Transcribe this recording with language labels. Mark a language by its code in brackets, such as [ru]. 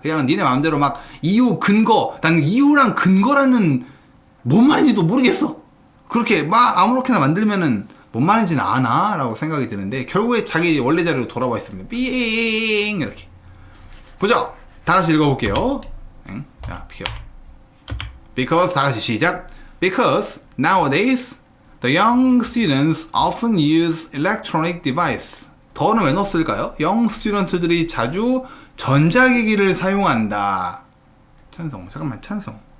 [ko] 그냥 니네 마음대로 막 이유, 근거, 나는 이유랑 근거라는 뭔 말인지도 모르겠어. 그렇게 막 아무렇게나 만들면은 뭔 말인지는 아나? 라고 생각이 드는데, 결국에 자기 원래 자리로 돌아와 있습니다. 삥! 이렇게. 보죠? 다 같이 읽어볼게요. 자, 비켜. Because, 다 같이 시작. [en] Because nowadays the young students often use electronic device. [ko] 더는 왜 넣었을까요? [en] young student [ko] 들이 자주 전자기기를 사용한다. 찬성. 잠깐만, 찬성.